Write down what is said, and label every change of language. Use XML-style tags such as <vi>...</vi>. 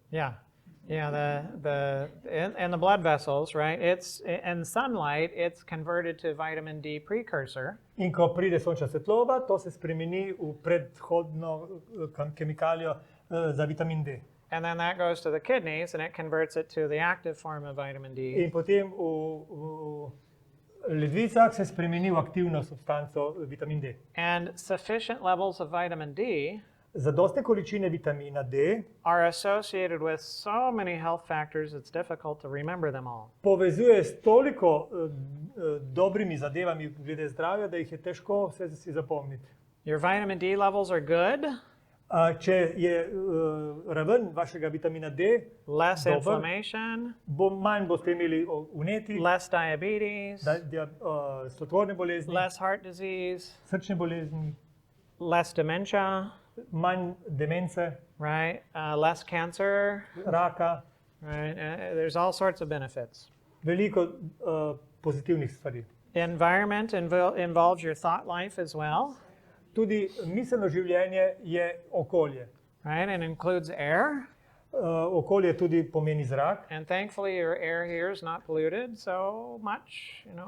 <en>Yeah, in the blood vessels, right? It's in sunlight. It's converted to vitamin D precursor,</en> <sl>In ko pride sončna svetloba, to se spremeni v predhodno kemikalijo za vitamin D.</sl> <en>and then that goes to the kidneys, and it converts it to the active form of vitamin D.</en> <sl>In potem v ledvicah se spremeni v aktivno substanco vitamin D.</sl> <en>And sufficient levels of vitamin D</en> <sl>Zadostne količine vitamina D</sl> <en>are associated with so many health factors, it's difficult to remember them all.</en> <sl>povezuje s toliko dobrimi zadevami glede zdravja, da jih je težko vse si zapomniti.</sl> <en>Your vitamin D levels are good,</en> <sl>Če je raven vašega vitamina D</sl> <en>less</en> <sl>dober,</sl> <en>inflammation,</en> <sl>manj boste imeli vnetij,</sl> <en>less diabetes,</en> <sl>sladkorne bolezni,</sl> <en>less heart disease,</en> <sl>srčne bolezni,</sl> <en>less dementia,</en> <sl>manj demence,</sl> <en>right? Less cancer,</en> <sl>raka,</sl> <en>right? There's all sorts of benefits.</en> <sl>veliko pozitivnih stvari.</sl> <en>Environment involves your thought life as well,</en> <sl>Tudi miselno življenje je okolje.</sl> <en>right? And includes air.</en> <sl>Okolje tudi pomeni zrak.</sl> <en>And thankfully, your air here is not polluted so much,</en>